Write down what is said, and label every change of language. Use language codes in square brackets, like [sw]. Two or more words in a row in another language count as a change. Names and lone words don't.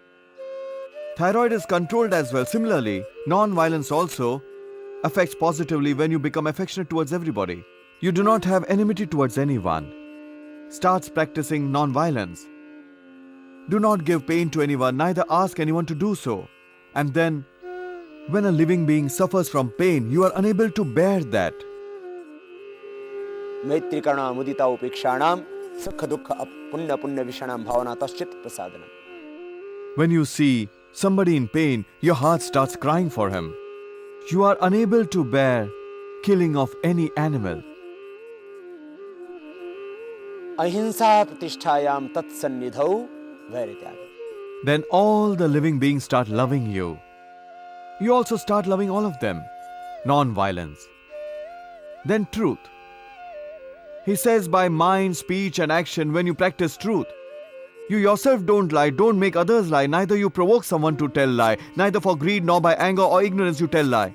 [en] Thyroid is controlled as well. Similarly, non-violence also affects positively when you become affectionate towards everybody. You do not have enmity towards anyone. Starts practicing non-violence. Do not give pain to anyone, neither ask anyone to do so. And then, when a living being suffers from pain, you are unable to bear that. [sa] Maitrikarna mudita upekshanam sukha dukkha punya punya vishanam bhavana taschit prasadanam. [en] When you see somebody in pain, your heart starts crying for him. You are unable to bear killing of any animal. [sa] Ahimsa pratisthayam tat sannidhau vairtyaga. [en] Then all the living beings start loving you. You also start loving all of them. Non-violence. Then truth. He says by mind, speech and action, when you practice truth, you yourself don't lie, don't make others lie, neither you provoke someone to tell lie, neither for greed nor by anger or ignorance you tell lie.